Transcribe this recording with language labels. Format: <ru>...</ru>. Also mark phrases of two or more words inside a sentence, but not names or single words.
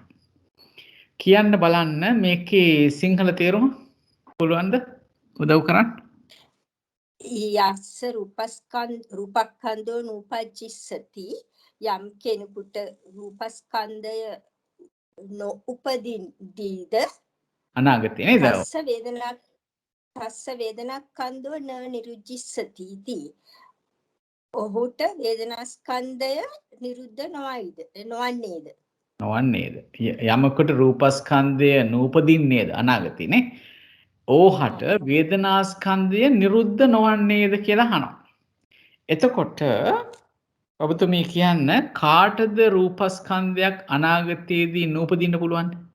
<si>කියන්න බලන්න මේකේ සිංහල තේරුම පුළුවන්ද? උදව් කරන්න.</si> <pi>යස්ස රූපස්කන්ධෝ නූපජ්ජිස්සති</pi> <si>යම් කෙනෙකුට රූපස්කන්ධය නොඋපදින්දීද අනාගතේ නේද?</si> <pi>තස්ස වේදනාස්කන්ධෝ න නිරුජ්ජිස්සති इति.</pi> <si>ඔහුට වේදනාස්කන්ධය නිරුද්ධ නොවන්නේද? නොවන්නේද? යමකට රූපස්කන්ධය නූපදින්නේද අනාගතේ නේ? ඕහට වේදනාස්කන්ධය නිරුද්ධ නොවන්නේද කියලා අහනවා. එතකොට ඔබතුමී කියන්න කාටද රූපස්කන්ධයක් අනාගතයේදී නූපදින්න පුළුවන්?</si>